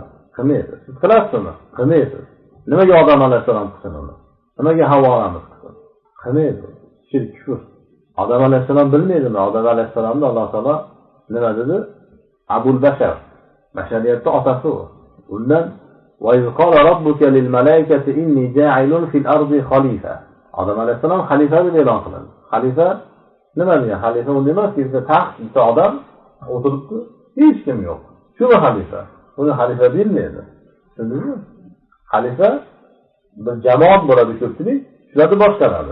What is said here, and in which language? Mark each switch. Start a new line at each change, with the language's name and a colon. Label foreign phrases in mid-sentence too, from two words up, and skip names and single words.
Uzbek: Qilmaydi. Siz qilasizmi? Qilmaysiz. Nimaga odam alayhisalom qilsin uni? Nimaga Havvo onamiz qilsin? Qilmaydi. Shirk kufr. Odam alayhisalom bilmaydimi? Odam alayhisalomni Alloh taolo nima dedi? Abul Bashar. Bashariyatning otasi u.
Arabic: Undan وقال ربك للملائكة إني جاعل في الأرض خليفة.
Uzbek: Odam alayhisalom xalifa deb e'lon qiladi. Xalifa nima degan? Xalifa u emas-ki, taxtda odam o'tiribdi, hech kim yo'q. Shu xalifa. Uni xalifa bilmaydi. Tushundingizmi? Xalifa bir jamoat bo'ladi, ko'pchilik, shularni boshqaradi.